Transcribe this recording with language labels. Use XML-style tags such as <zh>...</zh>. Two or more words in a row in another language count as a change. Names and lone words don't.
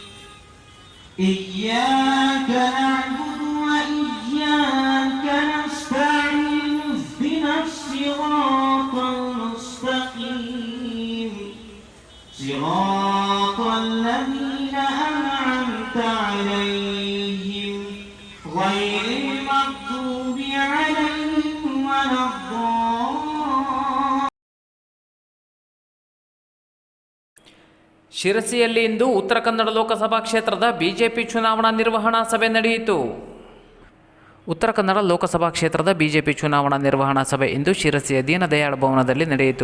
<ar>إياك نعبد وإياك نستعين اهدنا الصراط المستقيم صراط الذين أنعمت عليهم غير المغضوب عليهم ولا الضالين.</ar> <kn>ಶಿರಸಿಯಲ್ಲಿ ಇಂದು ಉತ್ತರ ಕನ್ನಡ ಲೋಕಸಭಾ ಕ್ಷೇತ್ರದ ಬಿಜೆಪಿ ಚುನಾವಣಾ ನಿರ್ವಹಣಾ ಸಭೆ ನಡೆಯಿತು. ಉತ್ತರ ಕನ್ನಡ ಲೋಕಸಭಾ ಕ್ಷೇತ್ರದ ಬಿಜೆಪಿ ಚುನಾವಣಾ ನಿರ್ವಹಣಾ ಸಭೆ ಇಂದು ಶಿರಸಿಯ ದೀನದಯಾಳ್ ಭವನದಲ್ಲಿ ನಡೆಯಿತು.</kn>